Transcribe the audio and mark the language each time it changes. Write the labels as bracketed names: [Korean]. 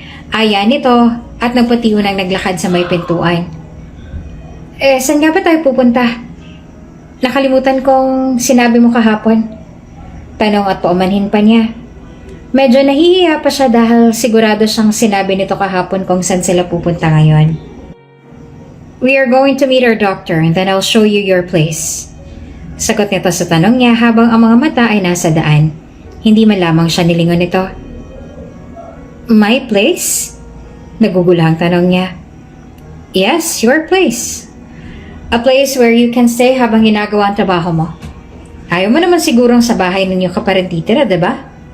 [Filipino] Ayan ito at nagpatiyo ng naglakad sa may pintuan. Saan nga ba tayo pupunta? Nakalimutan kong sinabi mo kahapon. Tanong at paumanhin pa niya. Medyo nahihiya pa siya dahil sigurado siyang sinabi nito kahapon kung saan sila pupunta ngayon. [English] We are going to meet our doctor and then I'll show you your place. [Filipino] Sagot nito sa tanong niya habang ang mga mata ay nasa daan. Hindi man lamang siya nilingon nito. [English] My place? [Filipino] Nagugulahang tanong niya. [English] Yes, your place. A place where you can stay [Filipino] habang ginagawa ang trabaho mo. Ayaw mo naman sigurong sa bahay ninyo ka pa rin titira, diba?